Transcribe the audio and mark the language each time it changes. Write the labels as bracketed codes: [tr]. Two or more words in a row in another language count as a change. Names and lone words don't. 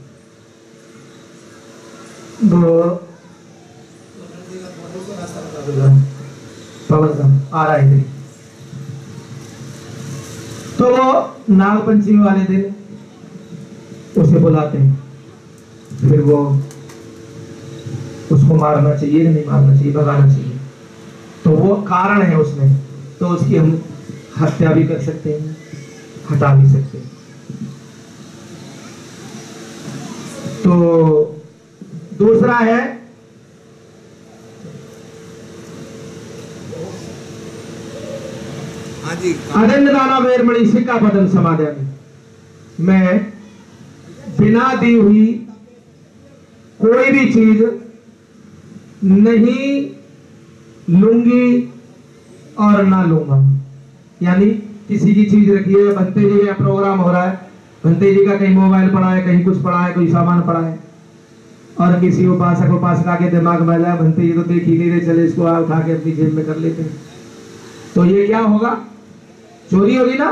[hi] आ रहा है तो वो नागपंचमी वाले दिन उसे बुलाते हैं, फिर वो उसको मारना चाहिए नहीं मारना चाहिए, भगाना चाहिए, तो वो कारण है उसमें, तो उसकी हम हत्या भी कर सकते हैं, हटा भी सकते हैं। तो दूसरा है [pi] अदन्नदाना वेरमणि सिक्खापदं समादयामि, [hi] मैं बिना दी हुई कोई भी चीज नहीं लूंगी और ना लूंगा। यानी किसी की चीज रखी है, भंते जी का प्रोग्राम हो रहा है, भंते जी का कहीं मोबाइल पड़ा है, कहीं कुछ पड़ा है, कोई सामान पड़ा है, और किसी उपासका के दिमाग में आया भंते जी तो देख ही नहीं रहे, चले इसको उठा के अपनी जेब में कर लेते हैं, तो ये क्या होगा, चोरी होगी ना।